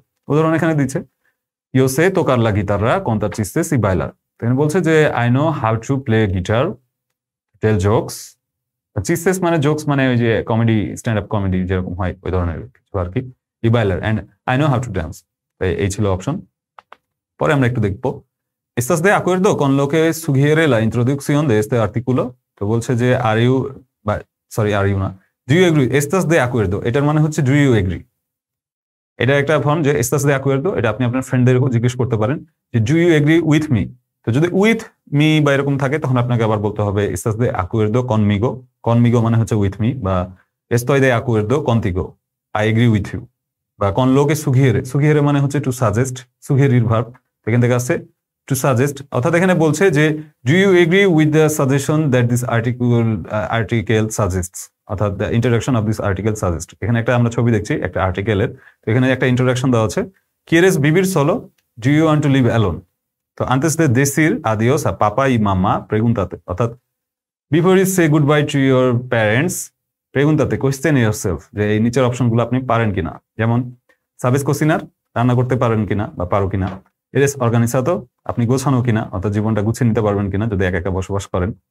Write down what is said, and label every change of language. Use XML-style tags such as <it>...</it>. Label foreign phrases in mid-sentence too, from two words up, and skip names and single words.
<bn>উদাহরণ এখানে দিচ্ছে,</bn> <en>you say</en> <es>tocar la guitarra</es> <bn>কোনটা চিস্তে সি বাইলার। এখানে বলছে যে</bn> <en>I know how to play guitar, tell jokes.</en> <bn>চিস্তেস মানে জোকস মানে ওই যে কমেডি,</bn> <en>stand up comedy</en> <bn>যেরকম হয় ওই ধরনের কিছু আর কি।</bn> <es>y bailar</es> <en>and I know how to dance,</en> <bn>এই ছিল অপশন। পরে আমরা একটু দেখবো,</bn> <es>¿Estás de acuerdo con lo que sugiere la introducción de este artículo?</es> <bn>তো বলছে যে</bn> <en>are you</en> <bn>বা</bn> <en>sorry are you</en> <bn>না,</bn> <en>do you agree.</en> <es>¿Estás de acuerdo</es> <bn>এটার মানে হচ্ছে</bn> <en>do you agree.</en> <bn>এটা একটা ফর্ম যে</bn> <es>¿Estás de acuerdo,</es> <bn>এটা আপনি আপনার ফ্রেন্ডদেরকেও জিজ্ঞেস করতে পারেন যে</bn> <en>do you agree with me.</en> <bn>তো যদি</bn> <en>with me</en> <bn>বা এরকম থাকে তখন আপনাকে আবার বলতে হবে</bn> <es>¿Estás de acuerdo conmigo?</es> <bn>Conmigo মানে হচ্ছে</bn> <en>with me,</en> <bn>বা</bn> <es>estoy de acuerdo contigo,</es> <en>I agree with you।</en> <bn>বা</bn> <es>con lo que sugiere,</es> <bn>sugiere মানে হচ্ছে</bn> <en>to suggest,</en> <bn>সুগেরির ভার্ব এখান থেকে আসছে</bn> <en>to suggest.</en> <bn>অর্থাৎ এখানে বলছে যে</bn> <en>do you agree with the suggestion that this article suggests, অর্থাৎ the introduction of this article suggest.</en> <bn>এখানে একটা আমরা ছবি দেখছি একটা আর্টিকেলের, তো এখানে একটা ইন্ট্রোডাকশন দেওয়া আছে,</bn> <es>quieres vivir solo,</es> <en>ডু ইউ ওয়ান্ট টু লিভ অ্যালোন।</en> <es>তো antes de decir adiós a papá y mamá, pregúntate,</es> <en>অর্থাৎ before you say good bye to your parents, প্রেগুন্তাতে question yourself,</en> <bn>যে এই নিচের অপশনগুলো আপনি পারেন কিনা। যেমন</bn> <es>sabes cocinar,</es> <bn>রান্না করতে পারেন কিনা বা পারো কিনা।</bn> <es>eres organizado,</es> <bn>আপনি গোছানো কিনা, অর্থাৎ জীবনটা গুছিয়ে নিতে পারবেন কিনা যদি একা একা বসবাস করেন।</bn>